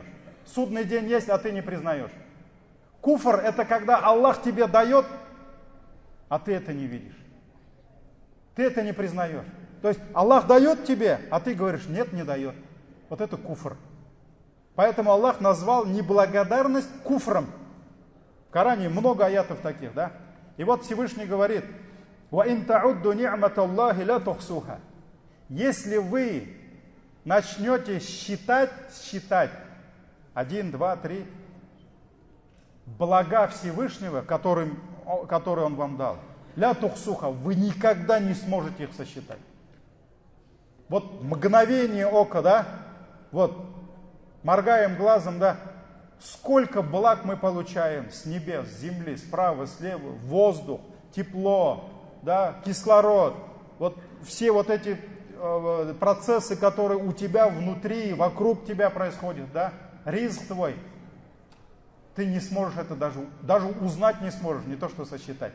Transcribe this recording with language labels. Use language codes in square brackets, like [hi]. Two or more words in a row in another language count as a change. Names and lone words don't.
[ru] Судный день есть, а ты не признаешь. Куфр – это когда Аллах тебе дает, а ты это не видишь. Ты это не признаешь. То есть Аллах дает тебе, а ты говоришь, нет, не дает. Вот это куфр. Поэтому Аллах назвал неблагодарность куфром. В Коране много аятов таких, да? И вот Всевышний говорит, [ar] وَإِن تَعُدُّ نِعْمَةَ اللَّهِ لَا تُحْصُوهَا. [ru] Если вы начнете считать, 1, 2, 3, блага Всевышнего, которые Он вам дал, [ar] لا تحصوها, [ru] вы никогда не сможете их сосчитать. Вот мгновение ока, да, вот, моргаем глазом, да, сколько благ мы получаем с небес, с земли, справа, слева, воздух, тепло, да, кислород, вот все вот эти процессы, которые у тебя внутри, вокруг тебя происходят, да, ризк твой, ты не сможешь это даже узнать не сможешь, не то что сосчитать.